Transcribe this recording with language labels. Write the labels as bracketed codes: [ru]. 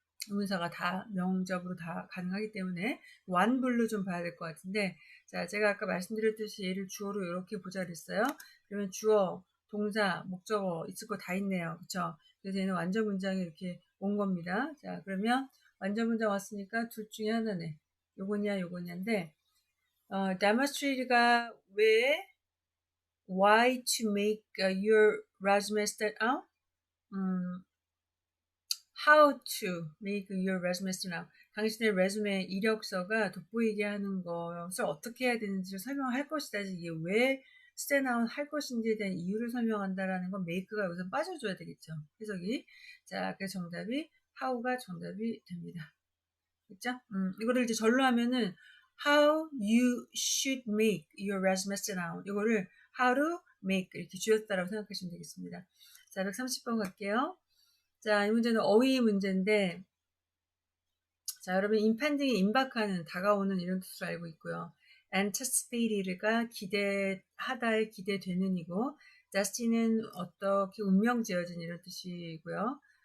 [ko] 의문사가 다 명접으로 다 가능하기 때문에 완불로 좀 봐야 될 것 같은데 자, 제가 아까 말씀드렸듯이 얘를 주어로 이렇게 보자 그랬어요. 그러면 주어, 동사, 목적어 있을 거 다 있네요. 그쵸? 그래서 얘는 완전 문장이 이렇게 온 겁니다. 자, 그러면 완전 문장 왔으니까 둘 중에 하나네. 요거냐인데 [en] demonstrate가 [ko] 왜 [en] why to make your resume stand out? How to make your resume stand out. [ko] 당신의 레주메 이력서가 돋보이게 하는 것을 어떻게 해야 되는지를 설명할 것이다. 이게 왜 stand out 할 것인지에 대한 이유를 설명한다라는 건 make가 여기서 빠져줘야 되겠죠. 해석이. 자, 그래서 정답이 how가 정답이 됩니다. 그죠? 이거를 이제 절로 하면은 [en] how you should make your resume stand out. [ko] 이거를 how to make 이렇게 주였다라고 생각하시면 되겠습니다. 자, 130번 갈게요. 자, 이 문제는 어휘 문제인데, 자, 여러분, impending이 임박하는, 다가오는 이런 뜻으로 알고 있고요. anticipated가 기대하다에 기대되는이고, destiny는 어떻게 운명 지어진 이런 뜻이고요.